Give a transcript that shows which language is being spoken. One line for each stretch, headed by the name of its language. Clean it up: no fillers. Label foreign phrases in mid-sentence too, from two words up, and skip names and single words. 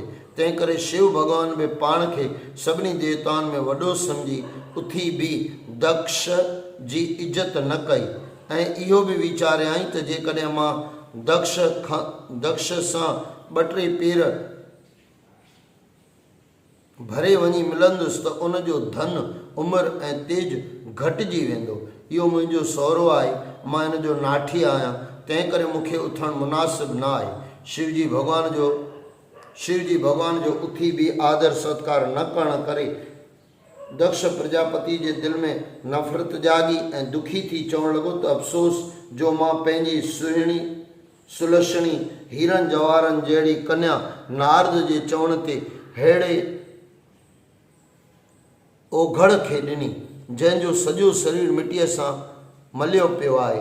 Sindhi: तंहिं करे शिव भॻवान बि पाण खे सभिनी देवताउनि में वॾो सम्झी उथी बि दक्ष जी इज़त न कई ऐं इहो बि वीचारियई त जेकॾहिं मां दक्ष सां ॿ टे पेर भरे वञी मिलंदुसि त उन जो धन उमिरि ऐं तेज घटिजी वेंदो। इहो मुंहिंजो सहुरो आहे, मां इन जो नाठी आहियां, तंहिं करे मूंखे उथणु मुनासिब न आहे। शिवजी भॻवान जो उथी बि आदर सत्कार न करण करे दक्ष प्रजापति जे दिलि में नफ़रत जागी ऐं दुखी थी चवणु लॻो त अफ़सोस जो मां पंहिंजी सुहिणी सुलक्षणी हीरनि जवाहरनि जहिड़ी कन्या नारद जे चवण ते अहिड़े ओघड़ खे ॾिनी जंहिंजो सॼो शरीर मिटीअ सां मलियो पियो आहे।